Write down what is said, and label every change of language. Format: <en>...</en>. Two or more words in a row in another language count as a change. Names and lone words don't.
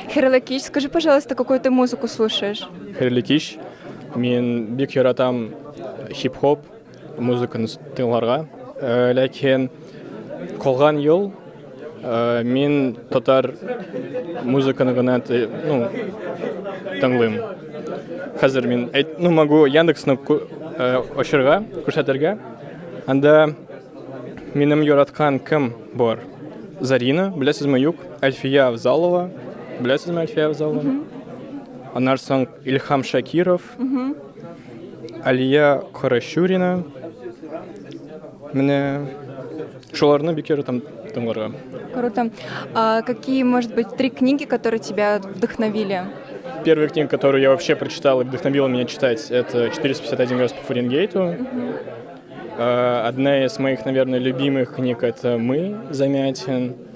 <ru>Херлакич, скажи, пожалуйста, какую ты музыку слушаешь?</ru> <tt>Херликиш, мен бик яратам хип-хоп музыканы тыңларга. Ләкин калган ел мен татар музыканы гына тыңлыйм. Хәзер мин могу Яндексны ачырга, күрсәтергә. Анда минем яраткан кем бар? Зарина, беләсезме юк? Альфия Авзалова, беләсезме Альфия Авзалова? Аннан соң Ильхам Шакиров, Алия Карашурина. Менә шуларны бик яратам тыңларга.</tt> <ru>Круто. А какие, может быть, 3 книги, которые тебя вдохновили? Первая книга, которую я вообще прочитал и вдохновила меня читать, это «451 градус по Фаренгейту». Одна из моих, наверное, любимых книг — это «Мы» Замятин.</ru>